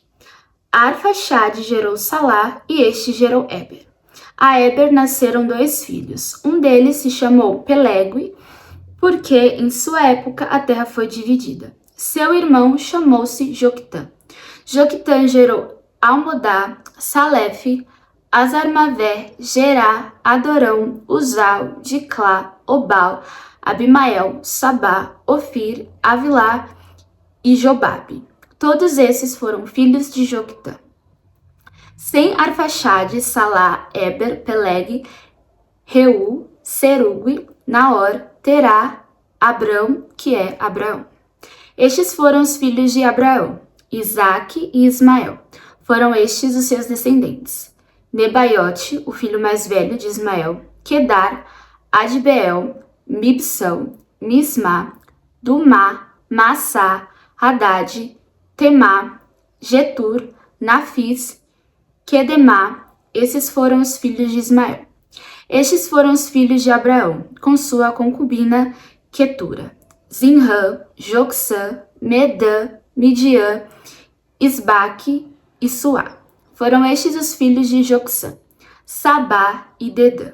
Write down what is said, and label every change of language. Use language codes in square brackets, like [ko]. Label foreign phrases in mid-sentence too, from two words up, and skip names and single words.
[pt] Arfaxade gerou Salá e este gerou Eber. A Eber nasceram 2 filhos. Um deles se chamou Pelegui, porque em sua época a terra foi dividida. Seu irmão chamou-se Joquitã. Joquitã gerou Almodá, Salefe, Azarmavé, Gerá, Adorão, Uzal, Diclá, Obal, Abimael, Sabá, Ofir, Avilá e Jobabe. Todos esses foram filhos de Joquitã. Sem Arfaxade, Salá, Eber, Peleg, Reu, Serugui, Naor, Terá, Abrão, que é Abraão. Estes foram os filhos de Abraão, Isaque e Ismael. Foram estes os seus descendentes: Nebaiote, o filho mais velho de Ismael, Quedar, Adbeel, Mibsão, Mismá, Dumá, Massá, Haddad, Temá, Getur, Nafis, Quedemá. Esses foram os filhos de Ismael. Estes foram os filhos de Abraão, com sua concubina Quetura: Zinrã, Jocsã, Medã, Midian, Isbaque e Suá. Foram estes os filhos de Jocsã: Sabá e Dedã.